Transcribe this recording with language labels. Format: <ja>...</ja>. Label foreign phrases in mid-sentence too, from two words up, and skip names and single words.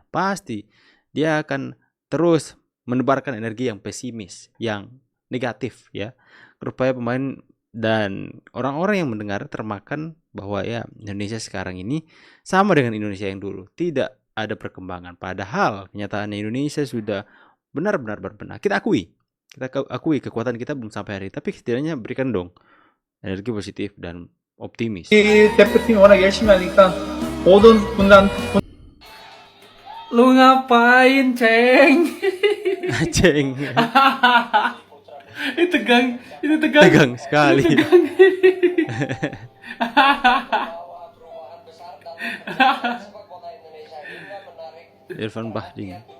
<id>Pasti dia akan terus menebarkan energi yang pesimis, yang negatif ya, supaya pemain dan orang-orang yang mendengar termakan bahwa ya Indonesia sekarang ini sama dengan Indonesia yang dulu, tidak ada perkembangan. Padahal kenyataannya Indonesia sudah benar-benar berbenah. Kita akui kekuatan kita belum sampai hari, tapi setidaknya berikan dong energi positif dan optimis.</id> <ko>대표팀이 워낙 열심히 하니까 모든 분단.</ko> <id>Lu ngapain, Ceng? Ceng. Itu tegang sekali. Irfan Bahdim.</id>